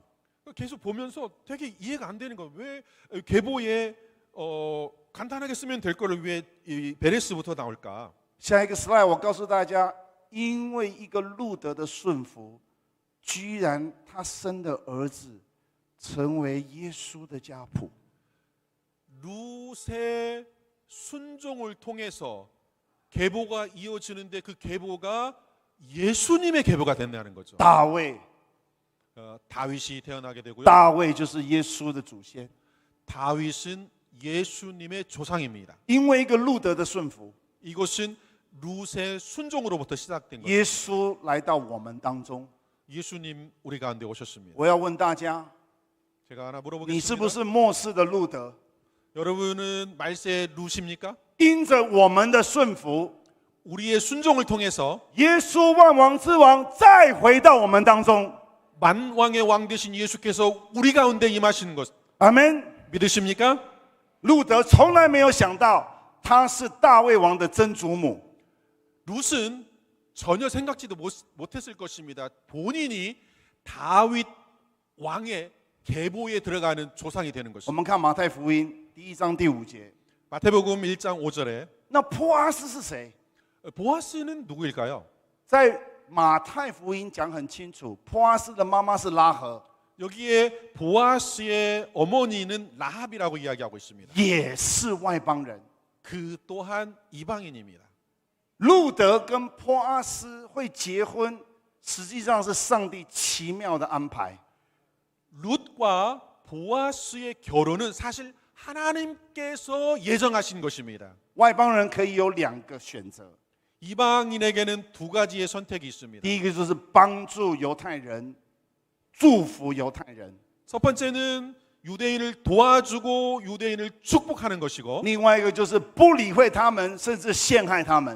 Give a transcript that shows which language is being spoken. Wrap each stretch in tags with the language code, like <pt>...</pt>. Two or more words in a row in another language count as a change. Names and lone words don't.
<ko>계속 보면서 되게 이해가 안 되는 거예요. 왜 계보에 간단하게 쓰면 될 거를 왜 이 베레스부터 나올까?</ko> <zh>下一个 slide 我告诉大家，因为一个路德的顺服，居然他生的儿子成为耶稣的家谱。</zh> <ko>룻의 순종을 통해서 계보가 이어지는데 그 계보가 예수님의 계보가 된다는 거죠.</ko> <zh>大卫，</zh> <ko>다윗이 태어나게 되고요.</ko> <zh>大卫就是耶稣的祖先。</zh> <ko>다윗은 예수님의 조상입니다.</ko> <zh>因为一个路德的顺服，</zh> <ko>이것은 룻의 순종으로부터 시작된 거죠.</ko> <zh>耶稣来到我们当中。</zh> <ko>예수님 우리 가운데 오셨습니다.</ko> <zh>我要问大家，</zh> <ko>제가 하나</ko> <zh>你是不</zh> <ko>물어보겠습니다.</ko> <zh>是末世的路德？</zh> <ko>여러분은 말세의 룻입니까?</ko> <zh>因着我们的顺服，</zh> <ko>우리의 순종을 통해서</ko> <zh>耶稣万王之王再回到我们当中。</zh> <ko>만왕의 왕 되신 예수께서 우리 가운데 임하시는 것</ko> <zh>阿门。</zh> <ko>믿으십니까?</ko> <zh>路德从来没有想到他是大卫王的曾祖母。</zh> <ko>룻은 전혀 생각지도 못했을 것입니다. 본인이 다윗 왕의 계보에 들어가는 조상이 되는</ko> <zh>我</zh> <ko>것입니다.</ko> <zh>们看马太福音第1章第5节，</zh> <ko>마태복음 1장 5절에</ko> <zh>那波阿斯是谁？</zh> <ko>보아스는 누구일까요?</ko> <zh>在马太福音讲很清楚，波阿斯的妈妈是拉合，</zh> <ko>여기에 보아스의 어머니는 라합이라고 이야기하고 있습니다.</ko> <zh>也是外邦人。</zh> <ko>그 또한 이방인입니다.</ko> <zh>路德跟波阿斯会结婚，实际上是上帝奇妙的安排。</zh> <ko>룻과 보아스의 결혼은 사실 하나님께서 예정하신 것입니다.</ko> <zh>外邦人可以有2个选择，</zh> <ko>이방인에게는 두 가지의 선택이 있습니다.</ko> <zh>第一个就是帮助犹太人，祝福犹太人；</zh> <ko>첫 번째는 유대인을 도와주고 유대인을 축복하는 것이고</ko> <zh>另外一个就是不理会他们，甚至陷害他们。</zh>